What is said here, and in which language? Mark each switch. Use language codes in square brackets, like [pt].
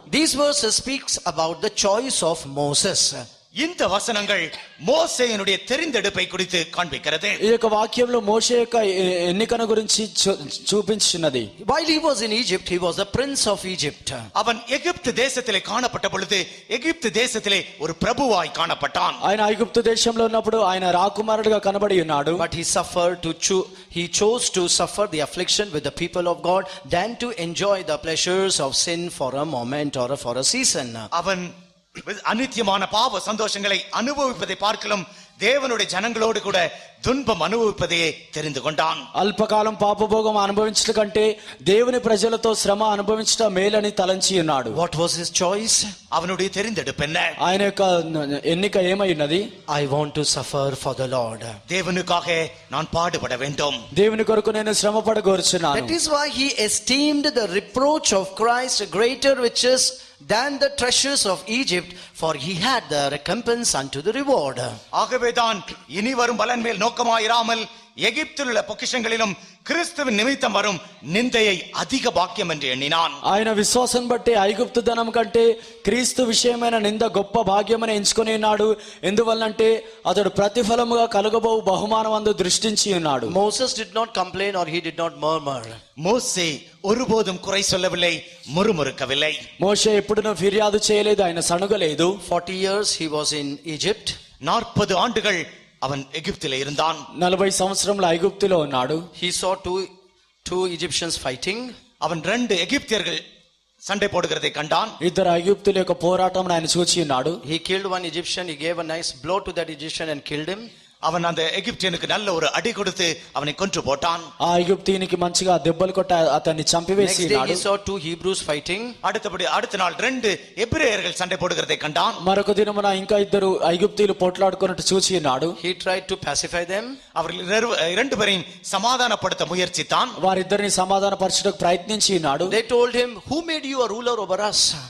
[en] These verses speaks about the choice of Moses. [ta] இந்த வசனங்கள் மோசேயினுடைய தெரிந்தெடுப்பை குறித்து காண்பிக்கிறது. [te] ఈ యొక్క వాక్యంలో మోషే యొక్క ఎన్నికను గురించి చూపించున్నది. [en] While he was in Egypt, he was the prince of Egypt. [ta] அவன் எகிப்து தேசத்திலே காணப்பட்ட பொழுது எகிப்து தேசத்திலே ஒரு பிரபுவாய் காணப்பட்டான். [te] ఆయన ఐగుప్తు దేశంలో ఉన్నప్పుడు ఆయన రాకుమారుడిగా కనబడి ఉన్నాడు. [en] But he chose to suffer the affliction with the people of God than to enjoy the pleasures of sin for a moment or for a season. [ta] அவன் அநித்தியமான பாவ சந்தோஷங்களை அனுபவிப்பதை பார்க்கலாம் தேவனுடைய ஜனங்களோடு கூட துன்பம் அனுபவிப்பதையே தெரிந்து கொண்டான். [te] అల్పకాలం పాపభోగం అనుభవించట కంటే దేవుని ప్రజలతో శ్రమ అనుభవించట మేలని తలంచి ఉన్నాడు. [en] What was his choice? [ta] அவனுடைய தெரிந்தெடுப்பு என்ன? [te] ఆయన యొక్క ఎన్నిక ఏమై ఉన్నది? [en] I want to suffer for the Lord. [ta] தேவனுக்காக நான் பாடுபட வேண்டும். [te] దేవుని కొరకు నేను శ్రమ పడగోరుచున్నాను. [en] That is why he esteemed the reproach of Christ greater riches than the treasures of Egypt, for he had the recompense unto the reward. [ta] ஆகவேதான் இனி வரும் பலன் மேல் நோக்கமாயிராமல் எகிப்தில் உள்ள பொக்கிஷங்களிலும் கிறிஸ்துவின் நிமித்தம் வரும் நிந்தையை அதிக பாக்கியம் என்று எண்ணினான். [te] ఆయన విశ్వాసం బట్టి ఐగుప్తు ధనం కంటే క్రీస్తు విషయమైన నింద గొప్ప భాగ్యమని ఎంచుకొని ఉన్నాడు. ఎందువల్లంటే అతడు ప్రతిఫలముగా కలుగబో బహుమానమందు దృష్టించి ఉన్నాడు. [en] Moses did not complain or he did not murmur. [ta] மோசே ஒருபோதும் குறை சொல்லவில்லை, முறுமுறுக்கவில்லை. [te] మోషే ఎప్పుడూ ఫిర్యాదు చేయలేదు, ఆయన సణుగలేదు. [en] 40 years he was in Egypt. [ta] 40 ఆండుகள் அவன் எகிப்திலே இருந்தான். [te] 40 సంవత్సరములు ఐగుప్తులో ఉన్నాడు. [en] He saw two Egyptians fighting. [ta] அவன் 2 எகிப்தியர்கள் சண்டை போடுகிறதை கண்டான். [te] ఇద్దరు ఐగుప్తుల యొక్క పోరాటం ఆయన చూచి ఉన్నాడు. [en] He killed one Egyptian. He gave a nice blow to that Egyptian and killed him. [ta] அவன் அந்த எகிப்தியனுக்கு நல்ல ஒரு அடி கொடுத்து அவனை கொன்று போட்டான். [te] ఆ ఐగుప్తీయునికి మంచిగా దెబ్బలు కొట్టి అతన్ని చంపివేసి [en] Next day he saw 2 Hebrews fighting. [ta] அடுத்த நாள் 2 எபிரெயர்கள் சண்டை போடுகிறதை கண்டான். [te] మరొక దినమున ఇంకా ఇద్దరు ఐగుప్తీయులు పోట్లాడుకున్నట్టు చూచి ఉన్నాడు. [en] He tried to pacify them. [ta] அவர்கள் 2 பேரையும் சமாதானப்படுத்த முயற்சித்தான். [te] వారిద్దరిని సమాధానపరచుటకు ప్రయత్నించి ఉన్నాడు. [en] They told him, who made you a ruler over us?